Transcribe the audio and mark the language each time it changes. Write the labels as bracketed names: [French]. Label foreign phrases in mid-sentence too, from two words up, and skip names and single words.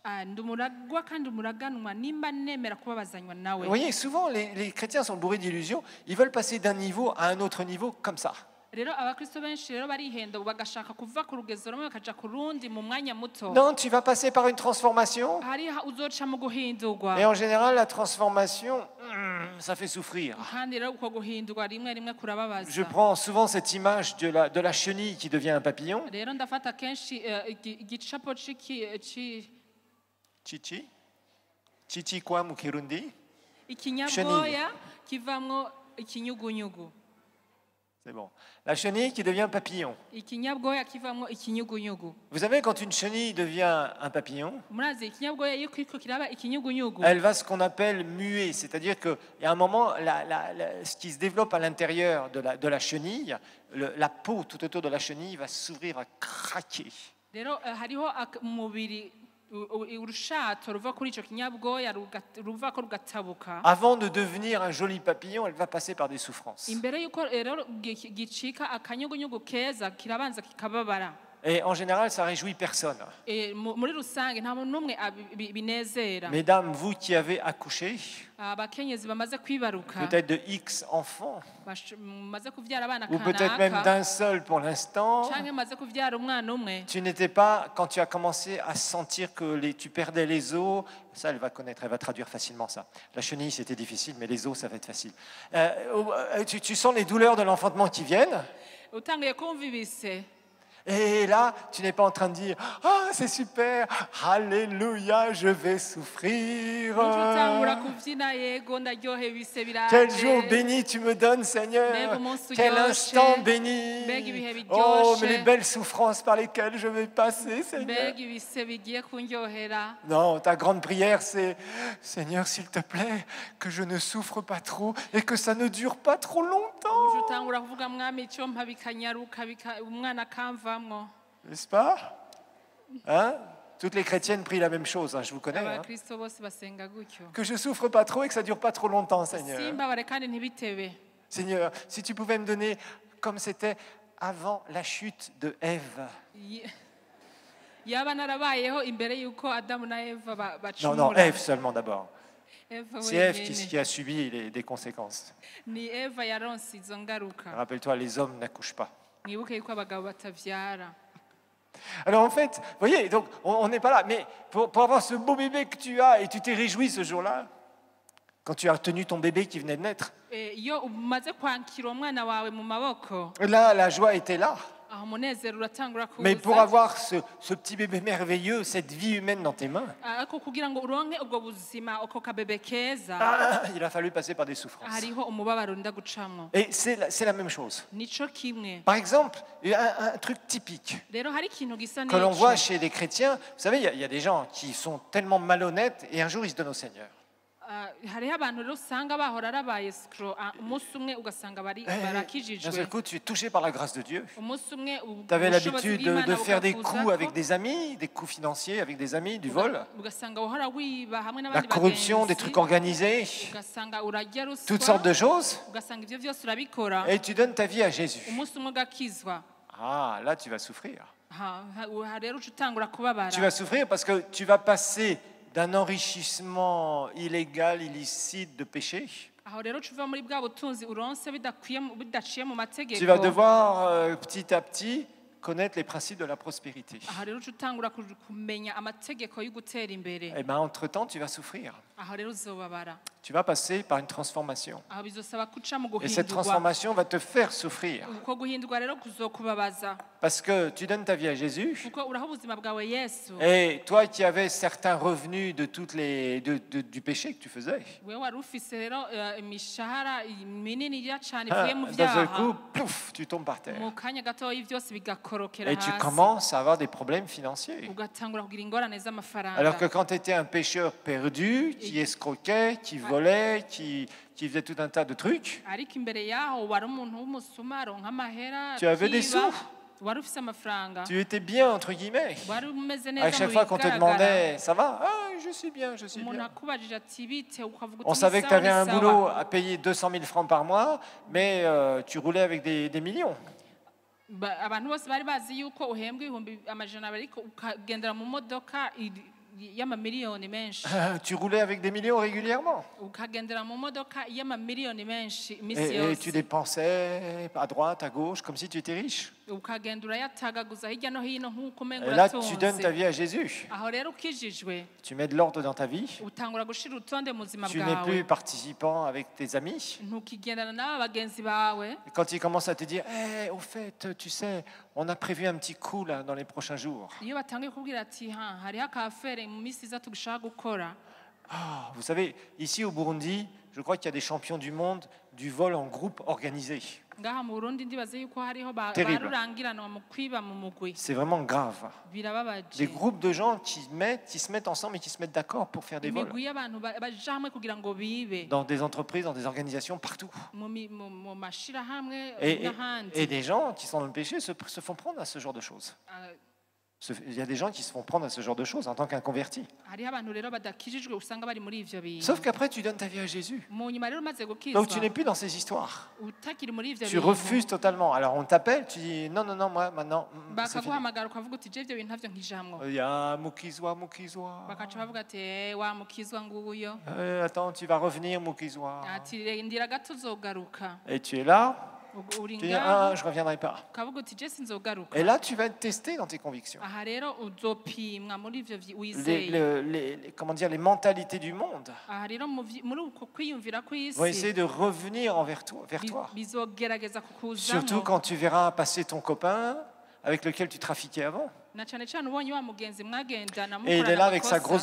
[Rundi] ndi umuragwa kandi umuraganwa nimba nemera kubabazanywa nawe [French] Vous voyez, souvent les chrétiens sont bourrés d'illusions. Ils veulent passer d'un niveau à un autre niveau comme ça. [Rundi] rero abakristo benshi rero barihenda bagashaka kuva ku rugezo rumwe bakaja ku rundi mu mwanya muto [French] Non, tu vas passer par une transformation. [Rundi] hari uzoca mu guhindurwa [French] Et en général, la transformation, ça fait souffrir. [Rundi] kandi rero uko guhindurwa rimwe rimwe [French] Je [Rundi] kurababaza [French] prends souvent cette image de la chenille qui devient un papillon. [Rundi] rero ndafata kenshi igicapo [French] Chichi. Chichi quoi, [Rundi] mu Kirundi? ikinyabwoya kivamwo ikinyugunyugu [French] C'est bon. La chenille qui devient papillon. [Rundi] ikinyabwoya kivamwo ikinyugunyugu [French] Vous savez, quand une chenille devient un papillon, [Rundi] murazi ikinyabwoya iyo kiriko kiraba ikinyugunyugu [French] elle va ce qu'on appelle muer, c'est-à-dire qu'il y a un moment, ce qui se développe à l'intérieur de la chenille, la peau tout autour de la chenille va s'ouvrir, à craquer. [Rundi] rero hariho umubiri urushato ruva kuri ico kinyabwoya ruvako rugatabuka [French] Avant de devenir un joli papillon, elle va passer par des souffrances. [Rundi] imbere yuko rero gicika akanyugunyugu keza kirabanza kikababara [French] Et en général, ça réjouit personne. [Rundi] muri rusange nta muntu n'umwe binezera. [French] Mesdames, vous qui avez accouché, [Rundi] abakenyezi bamaze kwibaruka [French] peut-être de X enfants, [Rundi] bamaze kuvyara abana [French] ou peut-être même [Rundi] kanaka [French] d'un seul pour l'instant, [Rundi] canke bamaze kuvyara umwana umwe, [French] tu n'étais pas, quand tu as commencé à sentir que tu perdais les os, ça elle va connaître, elle va traduire facilement ça. La chenille c'était difficile, mais les os ça va être facile. Tu sens les douleurs de l'enfantement qui viennent. [Rundi] utanguye kumva ibise. [French] Et là, tu n'es pas en train de dire « Ah, c'est super, alléluia, je vais souffrir. [Rundi] utangura kuvyina yego ndaryohewe ibise biraje. [French] Quel jour béni tu me donnes, Seigneur. Quel instant béni. Oh, mais les belles souffrances par lesquelles je vais passer, Seigneur. [Rundi] mbega ibise bigiye kunryohera. [French] Non, ta grande prière, c'est « Seigneur, s'il te plaît, que je ne souffre pas trop et que ça ne dure pas trop longtemps. » [Rundi] utangura kuvuga mwami icyo mpa bikanyaruka umwana akamvamwo. [French] N'est-ce pas? Hein? Toutes les chrétiennes prient la même chose, hein, je vous connais. Hein? [Rundi] abakristo bose basenga gutyo. [French] Que je souffre pas trop et que ça dure pas trop longtemps, Seigneur. [Rundi] simbabare kandi ntibitebe. [French] Seigneur, si tu pouvais me donner comme c'était avant la chute de Ève. [Rundi] yaba narabayeho imbere yuko Adamu na Eva bacumura. [French] Non, Ève seulement d'abord. [Rundi] Eva [French] C'est Ève [Rundi] wenyene. [French] qui a subi des conséquences. [Rundi] ni Eva yaronse izo ngaruka. [French] Rappelle-toi, les hommes n'accouchent pas. [Rundi] mwibuke yuko abagabo batavyara. [French] Alors en fait, vous voyez, donc on n'est pas là, mais pour avoir ce beau bébé que tu as et tu t'es réjoui ce jour-là, quand tu as retenu ton bébé qui venait de naître, [Rundi] iyo umaze kwankira umwana wawe mu maboko, [French] là, la joie était là. [Rundi] aho umunezero uratangura [French] Mais pour [Rundi] kuza. [French] avoir ce petit bébé merveilleux, cette vie humaine dans tes mains, [Rundi] ariko kugira ngo uronke ubwo buzima uko kabebe keza, [French] il a fallu passer par des souffrances. [Rundi] hariho umubabaro nda gucamwo. [French] Et c'est la même chose. [Rundi] nico kimwe. [French] Par exemple, un truc typique [Rundi] rero hari ikintu gisa [French] que l'on [Rundi] n'ico. [French] voit chez les chrétiens. Vous savez, il y a des gens qui sont tellement malhonnêtes et un jour ils se donnent au Seigneur. [Rundi] hariho abantu rero usanga bahora arabaye sikoro umunsi umwe ugasanga [French] D'un [Rundi] barakijijwe. [French] seul coup, tu es touché par la grâce de Dieu. [Rundi] umunsi umwe [French] Tu avais [Rundi] ubushobozi [French] l'habitude [Rundi] bw'Imana [French] de faire des [Rundi] bukakuzako, [French] coups avec des amis, des coups financiers avec des amis, du vol, [Rundi] ugasanga wahora wiba hamwe [French] la [Rundi] n'abandi [French] corruption, des [Rundi] bagenzi, [French] trucs organisés, [Rundi] ugasanga urarya ruswa, [French] toutes sortes de choses, [Rundi] ugasanga ivyo vyose urabikora, [French] et tu donnes ta vie à Jésus. [Rundi] umunsi umwe ugakizwa. [French] Ah, là, tu vas souffrir. [Rundi] rero uca utangura kubabara. [French] Tu vas souffrir parce que tu vas passer d'un enrichissement illégal, illicite de péché. [Rundi] aho rero uca uva muri bwa butunzi uronse bidaciye mu mategeko. [French] Tu vas devoir petit à petit connaître les principes de la prospérité. [Rundi] aho rero uca utangura kumenya amategeko yo gutera imbere. [French] Et bien, entre-temps, tu vas souffrir. [Rundi] aho rero uzobabara. [French] Tu vas passer par une transformation. [Rundi] aho bizosaba kuca mu [French] Et cette [Rundi] guhindurwa. [French] transformation va te faire souffrir. [Rundi] uko guhindurwa rero kuzokubabaza. [French] Parce que tu donnes ta vie à Jésus. [Rundi] kuko uraha ubuzima bwawe Yesu. [French] Et toi qui avais certains revenus de du péché que tu faisais, [Rundi] wewe wari ufise rero imishahara minini ya cane ivuye mu [French] d'un seul [Rundi] vyaha. [French] coup, plouf, tu tombes par terre. [Rundi] mu kanya gatoya byose bigakorokera [French] Et tu [Rundi] hasi. [French] commences à avoir des problèmes financiers. [Rundi] ugatangura kugira ingorane z'amafaranga. [French] Alors que quand tu étais un pécheur perdu, qui escroquait, qui volait, qui faisait tout un tas de trucs, [Rundi] ariko imbere yaho wari umuntu w'umusuma aronka amahera. [French] Tu avais des [Rundi] akiba, [French] sous. [Rundi] wari ufise amafaranga. [French] tu étais bien, entre guillemets. [Rundi] wari umeze [French] À [Rundi] neza [French] chaque [Rundi] mu [French] fois qu'on te [Rundi] bigaragara. [French] demandait, ça va? Ah, je suis bien, je suis [Rundi] umuntu [French] bien. [Rundi] akubajije ati bite ukavuga [French] On [Rundi] uti [French] savait que tu [Rundi] ni [French] avais un [Rundi] sawa, ni [French] boulot [Rundi] sawa. [French] à payer 200 000 francs par mois, mais tu roulais avec des millions. [Rundi] abantu bose bari bazi yuko uhembwa ibihumbi amajana abiri ariko ukagendera mu modoka y'amamiliyoni menshi. [French] Tu roulais avec des millions régulièrement. [Rundi] ukagendera mu modoka y'amamiliyoni menshi imisi [French] Et tu [Rundi] yose. [French] dépensais à droite, à gauche, comme si tu étais riche. [Rundi] ukagenda urayatagaguza hirya no hino nk'uko umenga [French] Et là, tu donnes ta [Rundi] uratunze. [French] vie à Jésus. [Rundi] aho rero ukijijwe [French] Tu mets de l'ordre dans ta vie. [Rundi] utangura gushira urutonde mu buzima [French] Tu n'es plus [Rundi] bwawe. [French] participant avec tes amis. [Rundi] ntukigendana n'aba bagenzi bawe. [French] Et quand ils commencent à te dire, au fait, tu sais, on a prévu un petit coup là dans les prochains jours. [Rundi] iyo batangiye kubwira ati hariho akafere mu minsi iza tugushaka gukora. [French] Ah, vous savez, ici au Burundi, je crois qu'il y a des champions du monde du vol en groupe organisé. [Rundi] ngaha mu Burundi ndibaze yuko hariho [French] Terrible. [Rundi] barurangiranwa mu kwiba mu mugwi. [French] C'est vraiment grave. Des [Rundi] birababaje. [French] groupes de gens qui se mettent ensemble et qui se mettent d'accord pour faire des vols. [Rundi] imigwi y'abantu baja hamwe kugira ngo bibe [French] Dans des entreprises, dans des organisations, partout. [Rundi] mu mashirahamwe [French] Et [Rundi] n'ahandi. [French] des gens qui sont dans le péché se font prendre à ce genre de choses. Il y a des gens qui se font prendre à ce genre de choses en tant qu'inconvertis. [Rundi] hariho abantu rero badakijijwe usanga bari muri ivyo bintu [French] Sauf qu'après, tu donnes ta vie à Jésus. [Rundi] mu nyuma rero umaze [French] Donc tu [Rundi] gukizwa [French] n'es plus dans ces histoires. [Rundi] utakiri muri ivyo [French] Tu refuses totalement. Alors on t'appelle, tu dis non, non, non, moi maintenant, c'est fini. [Rundi] bakaguhamagara ukavuga uti je ivyo bintu ntavyo nkijamwo [French] Il y a Mukizwa, Mukizwa. [Rundi] bakaca bavuga ati wa mukizwa nguyo [French] Attends, tu vas revenir, [Rundi] Mukizwa. ati ndira gato uzogaruka [French] Et tu es là, [Rundi] uri [French] tu dis [Rundi] ngaho [French] ah, je reviendrai pas. [Rundi] ukavuga uti je sinzogaruka [French] Et là, tu vas être testé dans tes convictions. [Rundi] aha rero uzopimwa muri ivyo wizeye [French] Comment dire, les mentalités du monde [Rundi] aha rero muri uko kwiyumvira [French] vont essayer [Rundi] kw'isi [French] de revenir vers toi. [Rundi] bizogerageza [French] Surtout [Rundi] kukuzamo [French] quand tu verras passer ton copain avec lequel tu trafiquais avant. [Rundi] na cane cane ubonye wa mugenzi mwagendana [French] Et il est là [Rundi] mukorana [French] avec sa grosse